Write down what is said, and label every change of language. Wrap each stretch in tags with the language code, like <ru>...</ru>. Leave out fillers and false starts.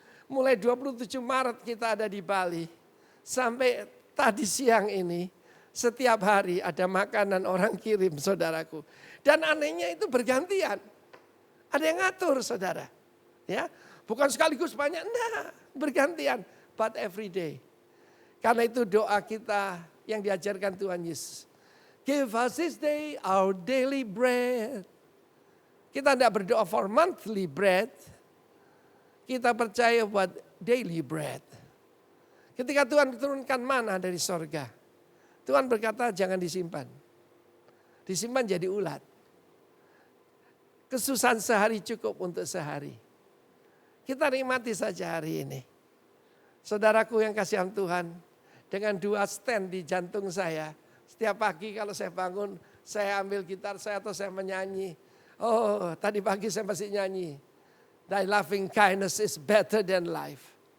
<id>Mulai 27 Maret kita ada di Bali. Sampai tadi siang ini setiap hari ada makanan orang kirim, saudaraku. Dan anehnya itu bergantian. Ada yang ngatur, saudara. Ya, bukan sekaligus banyak, enggak, bergantian.</id> <en>But every day.</en> <id>Karena itu doa kita yang diajarkan Tuhan Yesus.</id> <en>Give us this day our daily bread.</en> <id>Kita tidak berdoa</id> <en>for monthly bread.</en> <id>Kita percaya buat</id> <en>daily bread.</en> <id>Ketika Tuhan turunkan mana dari sorga. Tuhan berkata jangan disimpan. Disimpan jadi ulat. Kesusahan sehari cukup untuk sehari. Kita nikmati saja hari ini. Saudaraku yang kasihan Tuhan. Dengan 2 stand di jantung saya. Setiap pagi kalau saya bangun. Saya ambil gitar saya atau saya menyanyi. Oh tadi pagi saya masih nyanyi.</id> <en>Thy loving kindness is better than life.</en>